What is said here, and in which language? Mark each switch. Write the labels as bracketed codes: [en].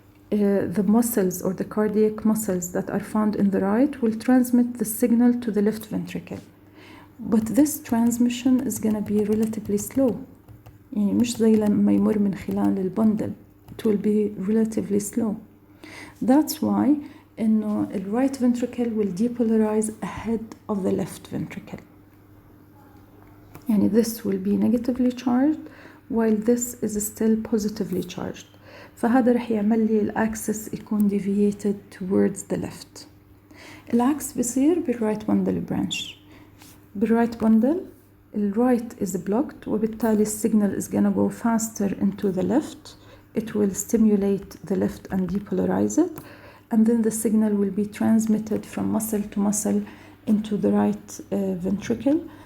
[en] the muscles or the cardiac muscles that are found in the right will transmit the signal to the left ventricle. But this transmission is gonna be relatively slow. [ar] يعني مش زي لما يمر من خلال البندل. [en] It will be relatively slow. That's why إنه the right ventricle will depolarize ahead of the left ventricle. يعني this will be negatively charged while this is still positively charged. [ar] فهذا رح يعمل لي الأكسس يكون [en] deviated towards the left. [ar] العكس بيصير بالرايت bundle branch. [en] بالرايت bundle الرايت is blocked [ar] وبالتالي السيجنال [en] is gonna go faster into the left. It will stimulate the left and depolarize it, and then the signal will be transmitted from muscle to muscle into the right ventricle.